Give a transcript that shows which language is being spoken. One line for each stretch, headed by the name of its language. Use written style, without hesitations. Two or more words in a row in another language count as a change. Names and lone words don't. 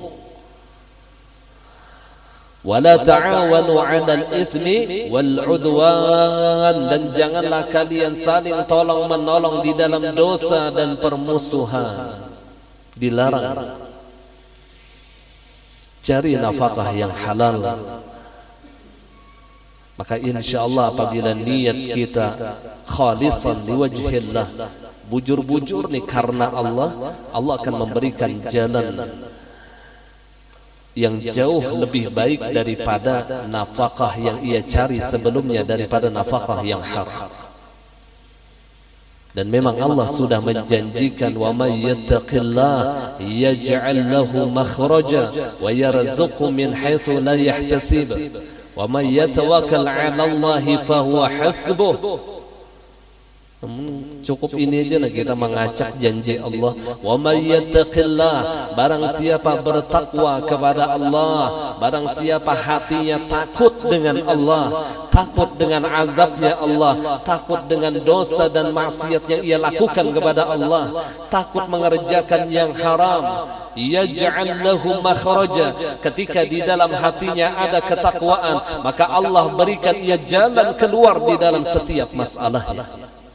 Arabic: ولا تعاونوا على الإثم والعدوان,
Indonesian: dan janganlah kalian saling tolong menolong di dalam dosa dan permusuhan. Dilarang. Cari nafkah yang halal. Maka insyaallah apabila niat kita
Arabic: خالصا لوجه الله,
Banjar: bujur-bujur nih
Indonesian: karena Allah, Allah akan memberikan jalan yang jauh lebih baik daripada nafkah yang ia cari sebelumnya, daripada nafkah yang haram. Dan memang Allah sudah menjanjikan,
Arabic: ومن يتق الله يجعل له مخرجا ويرزقه من حيث لا يحتسب ومن يتوكل على الله فهو حسبه.
Indonesian: Cukup ini aja lah kita mengacak janji Allah.
Arabic: ومن يتق الله,
Indonesian: barang siapa bertakwa kepada Allah, barang siapa hatinya takut dengan Allah, takut dengan azabnya Allah, takut dengan dosa dan maksiat yang ia lakukan kepada Allah, takut mengerjakan yang haram,
Arabic: يجعل له مخرجا,
Indonesian: ketika di dalam hatinya ada ketakwaan, maka Allah berikan ia jalan keluar di dalam setiap masalahnya.